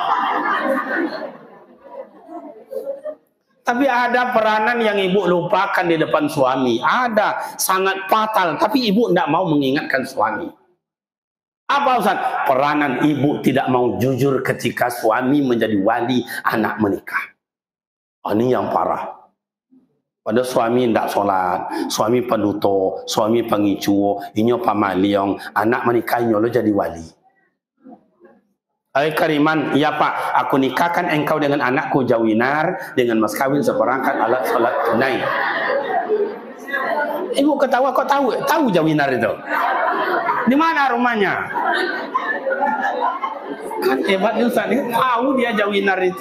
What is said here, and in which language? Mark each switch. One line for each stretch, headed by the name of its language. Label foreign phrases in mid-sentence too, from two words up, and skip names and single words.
Indonesian: Tapi ada peranan yang ibu lupakan di depan suami. Ada, sangat fatal. Tapi ibu tidak mau mengingatkan suami. Apa Ustaz? Peranan ibu tidak mau jujur ketika suami menjadi wali anak menikah. Ini yang parah. Pada suami tidak solat,
Minangkabau: suami penuto, suami pengicu, inyo pamaliong, anak menikah inyo lo jadi wali.
Indonesian: Kariman, ya Pak, aku nikahkan engkau dengan anakku Jawinar dengan mas kawin seperangkat alat solat tunai. Ibu ketawa, kok tahu Jawinar itu? Di mana rumahnya? Kan hebat Ustaz, tahu dia Jawinar itu.